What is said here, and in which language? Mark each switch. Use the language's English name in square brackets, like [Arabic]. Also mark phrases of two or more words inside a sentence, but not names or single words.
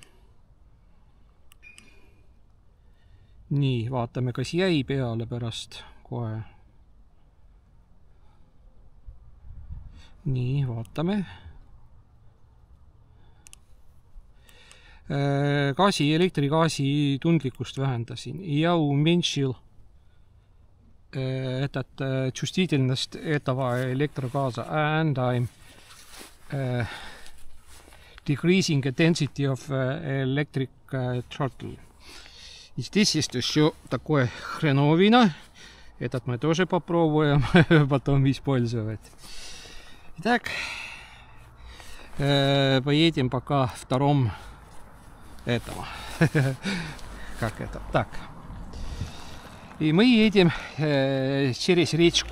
[Estonian] Nii, vaatame, kas jäi peale pärast kohe. nii, vaatame. Elektrigaasi tundlikkust vähendasin. [Russian] Я уменьшил чувствительность этого электрогаза. [English] And I'm decreasing the density of electric throttle. [Russian] И здесь есть еще такое хреновина. Этот мы тоже попробуем потом использовать. Итак, поедем пока втором этого. Как это? Так. И мы едем через речку.